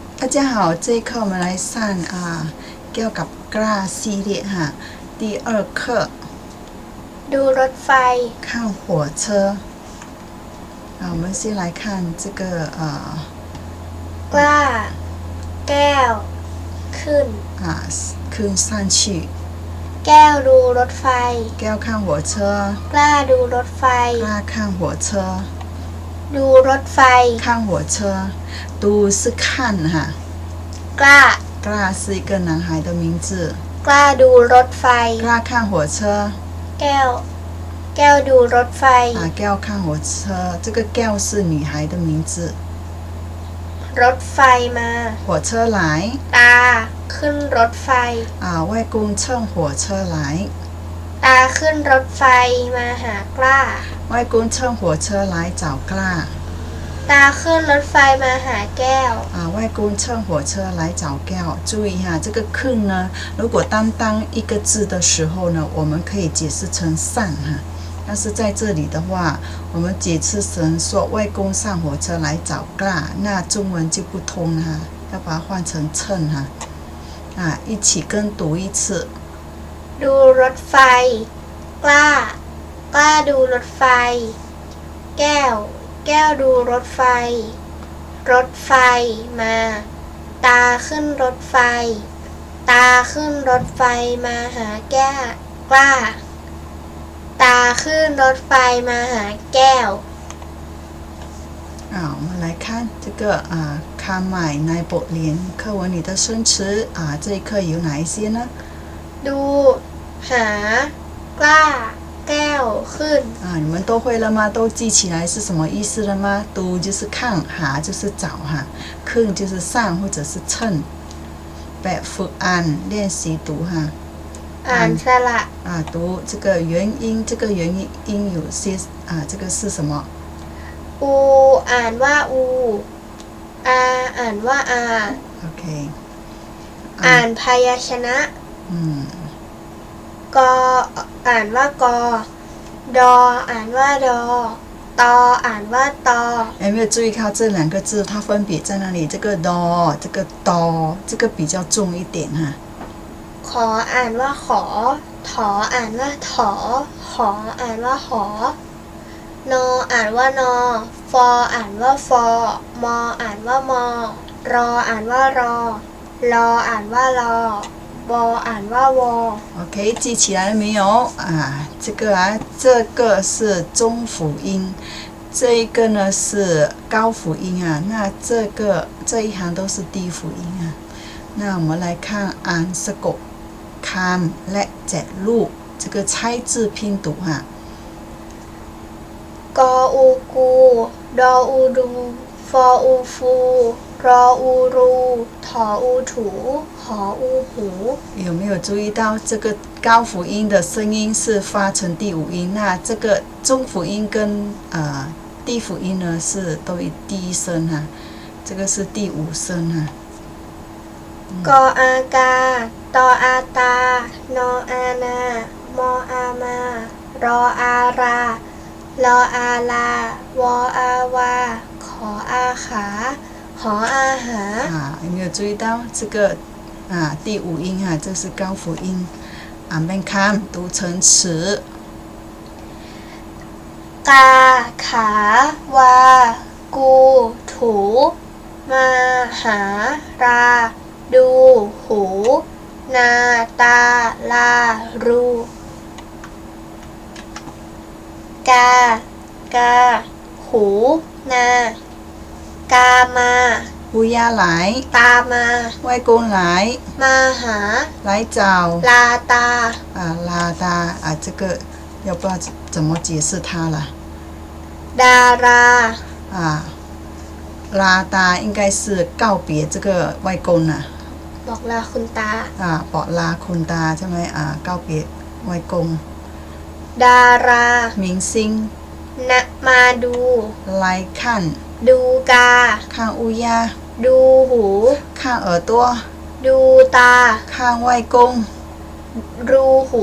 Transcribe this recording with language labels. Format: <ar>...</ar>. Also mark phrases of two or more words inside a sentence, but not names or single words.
<zh>家好，这一课我们来上เกี่ยวกับกล้า系列哈，第二课</zh> <th>ดูรถไฟ</th> <zh>看火车我们先来看这个</zh> <th>กล้าแก้วขึ้น</th> <zh>ขึ้น上去</zh> <th>แก้วดูรถไฟ</th> <zh>แก้ว看火车</zh> <th>กล้าดูรถไฟ</th> <zh>กล้า看火车</zh> <th>ดูรถไฟ</th> <zh>看火车ดู是看 กล้า 是一个男孩的名字</zh> <th>กล้าดูรถไฟ</th> <zh>กล้า看火车</zh> <th>แก้วดูรถไฟ</th> <zh>แก้ว看火车这个แก้ว是女孩的名字</zh> <th>รถไฟมา</th> <zh>火车来</zh> <th>ตาขึ้นรถไฟ</th> <zh>外公乘火车来</zh> <th>ตาขึ้นรถไฟมาหากล้า</th> <zh>外公乘火车来找กล้า</zh> <th>ตาขึ้นรถไฟมาหาแก้ว</th> <zh>外公乘火车来找แก้ว注意这个ขึ้น呢如果单当一个字的时候呢我们可以解释成上但是在这里的话我们解释成说外公上火车来找กล้า那中文就不通要把它换成乘一起跟读一次</zh> <th>ดูรถไฟกล้าดูรถไฟแก้วดูรถไฟรถไฟมาตาขึ้นรถไฟตาขึ้นรถไฟมาหากล้าตาขึ้นรถไฟมาหาแก้ว</th> <zh>我们来看这个看买奈博连课文里的生词这一课有哪一些呢</zh> <th>ดูหากล้าแก้วขึ้น</th> <zh>你们都会了吗都记起来是什么意思了吗读就是看就是找ขึ้น就是上或者是称</zh> <th>แบบฝึกอ่าน</th> <zh>练习读</zh> <th>อ่านสระ</th> <zh>读这个元音这个元音有些这个是什么</zh> <th>อูอ่านว่าอูอ่านว่า OK อ่านพยัญชนะกอ่านว่ากดอ่านว่าดตอ่านว่าต</th> <zh>有没有注意到这两个字它分别在那里这个这个这个比较重一点</zh> <th>ขออ่านว่าขอถออ่านว่าถอขออ่านว่าขอนออ่านว่านอฟออ่านว่าฟอมออ่านว่ามอรออ่านว่ารอลออ่านว่ารอวออ่านว่าวอ</th> <zh>OK 记起来了没有这个是中辅音这一个呢是高辅音那这一行都是低辅音那我们来看安</zh> <th>สะกดคำและแจกรูป</th> <zh>这个猜字拼读</zh> <th>กออูกูดออูดูฟออูฟูรออูรูถออูถูหออูหู</th> <zh>有没有注意到这个高辅音的声音是发成第五音那这个中辅音跟低辅音呢是都以第一声这个是第五声</zh> <th>กออากาตออาตานออานามออามารออาราลออาลาวออาวาขออาขาหออาหา</th> <zh>有没有注意到这个第五音这是高辅音边看读成词</zh> <th>กาขาวากูถูมาหาราดูหูนาตาลารูกหูนากามา</th> <zh>乌鸦来</zh> <th>ตามา</th> <zh>外公来</zh> <th>มาหา</th> <zh>来找</zh> <th>ลาตา</th> <zh>拉达这个要不知道怎么解释它了</zh> <th>ดารา</th> <zh>拉达应该是告别这个外公</zh> <th>บอกลาคุณตา บอกลาคุณตาใช่ไหม</th> <zh>告别外公</zh> <th>ดารา</th> <zh>明星</zh> <th>มาดู</th> <zh>来看</zh> <th>ดูกา</th> <zh>看乌鸦</zh> <th>ดูหู</th> <zh>看耳朵</zh> <th>ดูตา</th> <zh>看外公</zh> <th>รูหู</th>